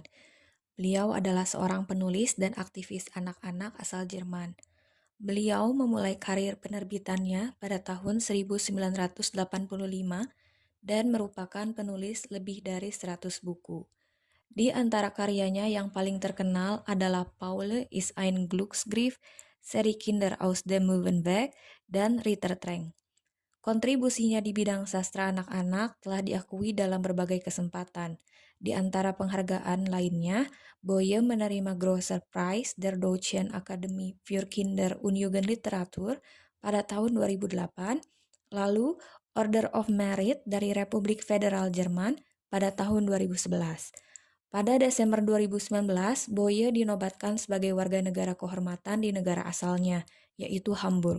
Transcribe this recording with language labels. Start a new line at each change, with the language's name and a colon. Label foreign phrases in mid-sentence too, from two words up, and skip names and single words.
Indonesian: Beliau adalah seorang penulis dan aktivis anak-anak asal Jerman. Beliau memulai karir penerbitannya pada tahun 1985 dan merupakan penulis lebih dari 100 buku. Di antara karyanya yang paling terkenal adalah Paule ist ein Glücksgriff, seri Kinder aus dem Möwenberg, dan Ritter Trank. Kontribusinya di bidang sastra anak-anak telah diakui dalam berbagai kesempatan. Di antara penghargaan lainnya, Boye menerima Großer Preis der Deutschen Akademie für Kinder- und Jugendliteratur pada tahun 2008, lalu Order of Merit dari Republik Federal Jerman pada tahun 2011. Pada Desember 2019, Boye dinobatkan sebagai warga negara kehormatan di negara asalnya, yaitu Hamburg.